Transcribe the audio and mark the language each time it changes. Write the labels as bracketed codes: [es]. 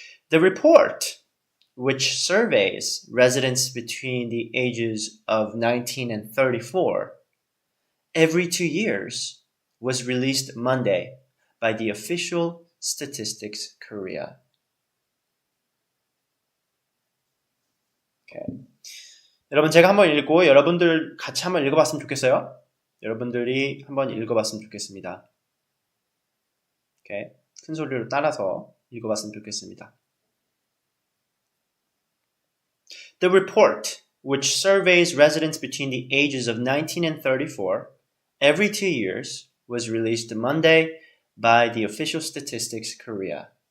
[en] The report, which surveys residents between the ages of 19 and 34 every 2 years, was released Monday by the official Statistics Korea. Okay. [ko] 여러분 제가 한번 읽고 여러분들 같이 한번 읽어봤으면 좋겠어요. 여러분들이 한번 읽어봤으면 좋겠습니다. [en] Okay. [ko] 큰 소리로 따라서 읽어봤으면 좋겠습니다. [en] The report, which surveys residents between the ages of 19 and 34 every 2 years, was released Monday by the official Statistics Korea.